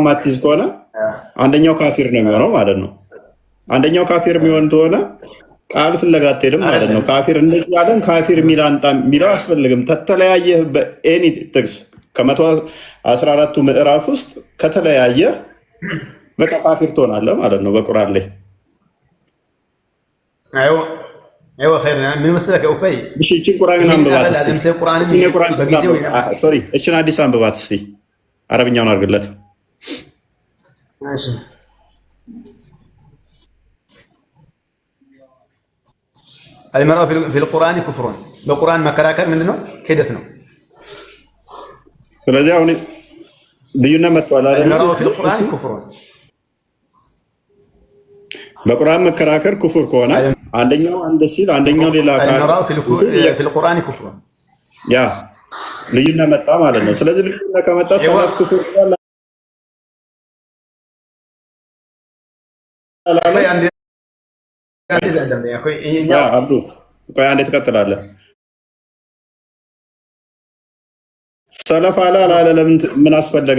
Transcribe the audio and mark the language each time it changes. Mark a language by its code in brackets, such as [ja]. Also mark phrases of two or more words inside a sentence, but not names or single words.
[am] አትይዝ ከሆነ አንደኛው ካፊር ነው የሚሆነው ማለት ነው። አንደኛው ካፊር የሚሆን ከሆነ ቃል ፍለጋ አትሄድም ማለት ነው። ካፊር እንደዚህ ያለን ካፊር የሚል አንጣ የሚለው አስፈልግም። ተተለያየ በኤኒ ጥቅስ ከ114ቱ ምዕራፍ ውስጥ ከተለያየ በቃ ካፊር ትሆናለህ ማለት ነው በቁርአን ላይ። አይዋ ኸይር ምን መሰለህ ኡፈይ እሺ፣ እቺን ቁርአን አንብባት እስቲ። እቺን አዲስ አንብባት እስቲ። አረብኛውን አድርግለት። እሺ [ar] المرأة في القرآن كفر [am] በቁርአን መከራከር ምንድነው? ክህደት ነው። ስለዚህ አሁን ልዩነት መጥቷል አይደል? በቁርአን መከራከር ኩፍር ከሆነ አንደኛው አንድ ሲል አንደኛው ሌላ [ar] في القرآن كفر [am] ያ ልዩነት መጣ ማለት ነው። ስለዚህ ልዩነት ከመጣ ሰለፍ ኩፍር አብዱ ቆይ አንዴ ትቀጥላለህ። ሰለፍ አለ አላለ ለምን ምን አስፈለገ?